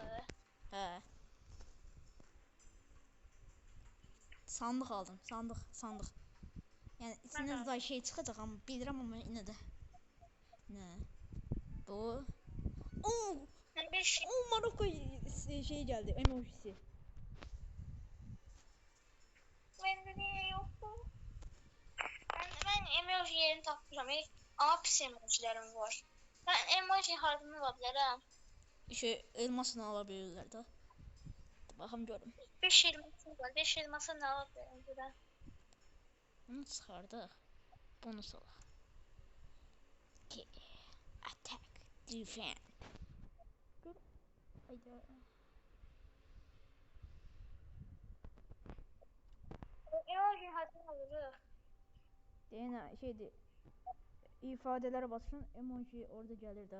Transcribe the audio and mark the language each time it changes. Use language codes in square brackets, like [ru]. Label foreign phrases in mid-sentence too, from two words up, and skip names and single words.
[az] Hə. Sandıq aldım, sandıq. Yəni içindən zay şey çıxacaq, amma bilirəm, amma yenə də. Nə? Bu. Maroko şey gəldi, emojisi. [tr] Bende niye yoktu? [az] Ben emoji yerini tapmışam. [tr] Ama pis emojilerim var. Ben emoji harcını alabilirim. [az] Elmasını alabilirlər də. Baxım görüm. 5 elması var. 5 [tr] elması ne alabilirim? [az] Bunu çıxardıq. Bunu salaq. [en] Attack. Defend. [az] Gör. Hayda. Emoji harcını alırıq. Deyənə şeydir. İfadələrə basın, emoji orada gəlir də.